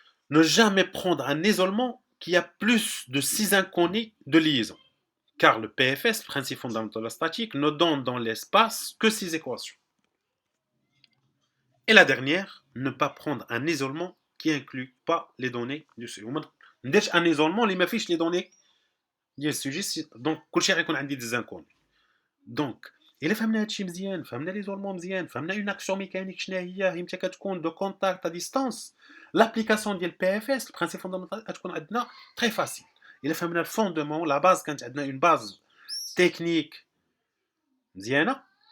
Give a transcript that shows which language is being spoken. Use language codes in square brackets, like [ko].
[fr] ne jamais prendre un isolement qui a plus de 6 inconnus de liaison, car le PFS, principe fondamental de la statique, ne donne dans l'espace que 6 équations. Et la dernière, ne pas prendre un isolement qui inclut pas les données du sujet. Un isolement, il m'affiche les données du sujet, donc, des inconnus. [ar] Donc, إلا فهمنا هادشي مزيان فهمنا ليزولمون مزيان فهمنا [fr] اون اكسيون ميكانيك [ar] شنو هي متى كتكون [fr] دو كونتاكت ا ديستانس [ar] لابليكاسيون ديال بي اف اس [fr] البرانسيب فوندامونتال [ar] كتكون عندنا [fr] تري فاسيل [ar] الا فهمنا [fr] الفوندمون لا باز [ar] كانت عندنا [fr] اون باز تكنيك مزيانه